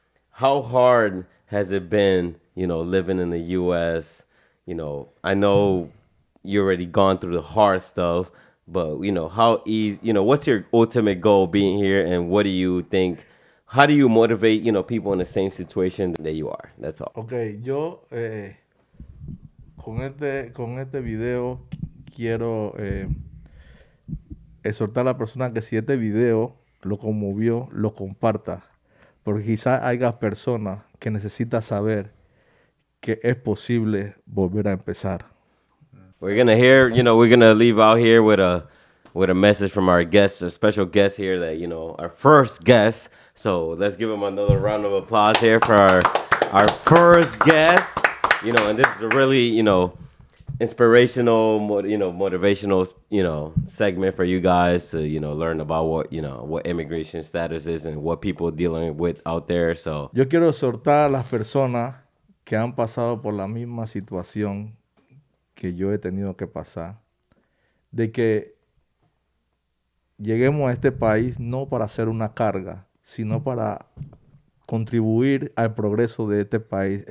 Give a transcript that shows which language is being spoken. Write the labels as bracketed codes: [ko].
[en] How hard has it been, living in the U.S.? I know you already gone through the hard stuff, but, how easy, what's your ultimate goal being here, and what do you think, how do you motivate, people in the same situation that you are? That's all. [es] Okay, yo con este video quiero exhortar a la persona que si este video lo conmovió, lo comparta, porque quizás haya personas que necesitan saber que es posible volver a empezar. [en] We're gonna hear, we're gonna leave out here with a message from our guest, a special guest here that, our first guest. So let's give him another round of applause here for our first guest. And this is a really, inspirational, motivational, segment for you guys to, learn about what immigration status is and what people are dealing with out there. So [es] yo quiero exhortar a las personas que han pasado por la misma situación que yo he tenido que pasar, de que lleguemos a este país no para ser una carga, sino para contribuir al progreso de este país.